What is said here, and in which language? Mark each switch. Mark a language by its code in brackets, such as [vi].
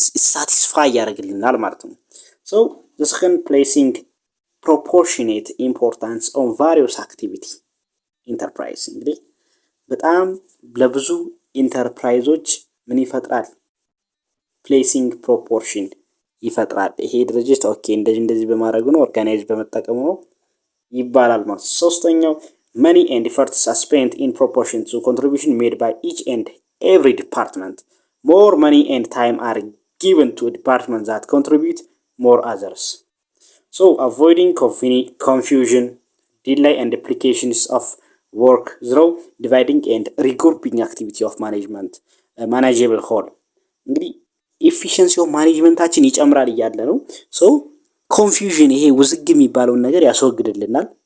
[am] ሳቲስፋይ ያደርግልናል ማለት ነው። [en] ሶ ዘ ሰከንድ ፕሌሲንግ proportionate importance on various activity enterprise። [am] እንግዲህ በጣም ለብዙ ኢንተርፕራይዞች ምን ይፈጥራል? ፕሌሲንግ ፕሮፖርሽን ይፈጥራል። ይሄ ድርጅት ኦኬ እንደዚህ በማድረጉ ነው ኦርጋናይዝ በመጠቀሙ ነው ይባላል ማለት። ሶስተኛው [en] money and efforts are spent in proportion to contribution made by each and every department. More money and time are given to departments that contribute more others. So avoiding confusion, delay and duplications of work through dividing and regrouping activity of management manageable whole። [am] እንግዲህ ኤፊሽንሲ ኦፍ ማኔጅመንታችን ይጨምራል እያለ ነው። ሶ ኮንፊውዥን ይሄ ውዝግብ የሚባለውን ነገር ያስወግድልናል።